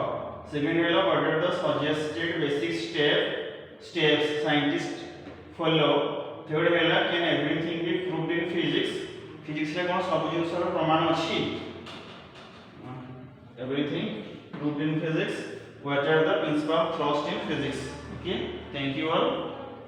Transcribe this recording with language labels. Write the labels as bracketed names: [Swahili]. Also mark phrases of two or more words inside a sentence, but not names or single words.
[English] Second है what are the suggested basic steps scientists follow. Third है can everything be proved in physics. [Odia] Physics ରେ କଣ ସବୁ ଜିନିଷର ପ୍ରମାଣ ଅଛି. [English] Everything proved in physics. What are the principles of thrust in physics. Okay, thank you all.